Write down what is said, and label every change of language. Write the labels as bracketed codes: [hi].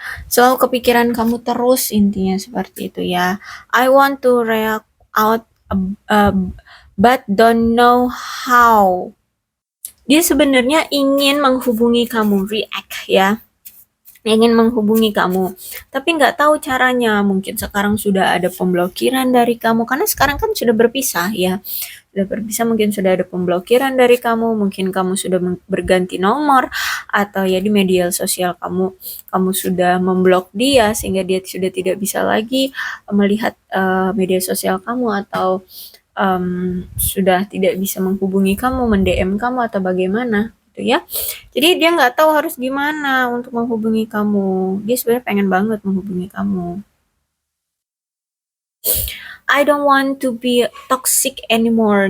[id] Selalu kepikiran kamu terus intinya seperti itu ya. [en] I want to react out uh, but don't know how. [id] Dia sebenarnya ingin menghubungi kamu, react ya, ingin menghubungi kamu, tapi nggak tahu caranya. Mungkin sekarang sudah ada pemblokiran dari kamu, karena sekarang kan sudah berpisah ya. Sudah berpisah, mungkin sudah ada pemblokiran dari kamu, mungkin kamu sudah berganti nomor, atau ya di media sosial kamu sudah memblok dia sehingga dia sudah tidak bisa lagi melihat media sosial kamu, atau sudah tidak bisa menghubungi kamu, mendm kamu atau bagaimana gitu ya. Jadi dia nggak tahu harus gimana untuk menghubungi kamu. Dia sebenarnya pengen banget menghubungi kamu. [en] I don't want to be toxic anymore.